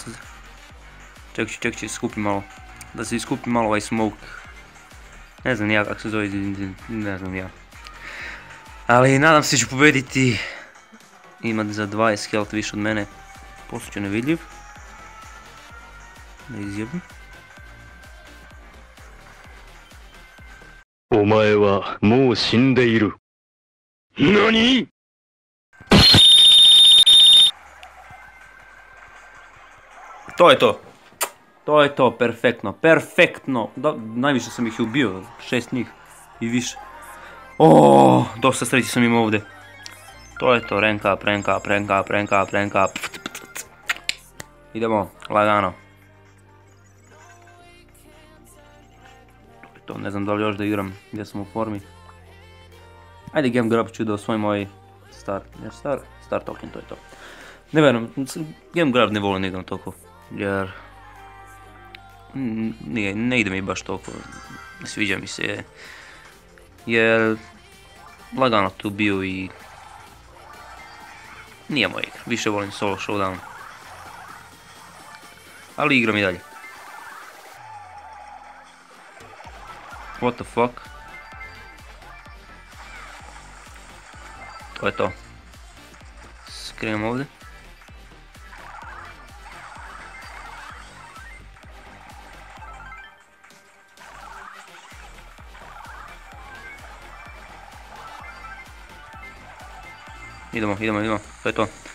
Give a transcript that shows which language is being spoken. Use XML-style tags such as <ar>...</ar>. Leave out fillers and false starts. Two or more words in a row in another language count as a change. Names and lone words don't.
<sr>Čekaj, skupim malo. Da se iskupi malo ovaj smoke. Ne znam ja kako se zove, ne znam ja. Ali nadam se ću pobediti. Ima za 20 health više od mene. Poslije ću nevidljiv. Da izjebim.</sr> <ja>お前はもう死んでいる。何？</ja> <sr>To je to, perfektno. Najviše sam ih ubio, 6 njih i više. Dosta sreći sam imao ovdje. To je to,</sr> <en>rank up.</en> <sr>Idemo, lagano. To ne znam da li još da igram, gdje sam u formi. Ajde game grab ću da osvojim ovaj</sr> <en>star token,</en> <sr>to je to. Ne verujem, game grab ne volim da igram toliko, jer... Ne ide mi baš toliko, sviđa mi se, jer... Lagano tu bio i... Nije moja igra, više volim solo showdown. Ali igram i dalje.</sr> <en>What the fuck?</en> <sr>To je to. Skrenem ovdje. Idemo, to je to.</sr>